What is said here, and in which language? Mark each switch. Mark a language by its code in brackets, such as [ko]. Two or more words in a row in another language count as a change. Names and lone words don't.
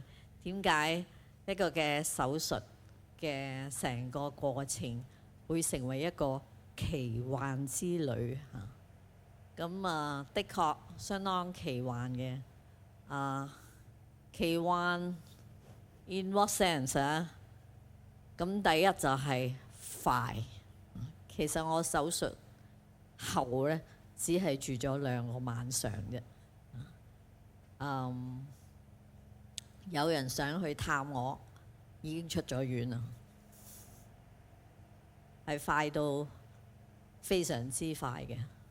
[yue] 點解一個嘅手術嘅成個過程會成為一個奇幻之旅嚇？咁的確相當奇幻嘅。奇幻 [en] in what sense [yue] 啊？咁第一就係快。其實我手術後呢，只係住咗2個晚上啫。有人想去探我，已經出咗院啦，係快到非常之快嘅。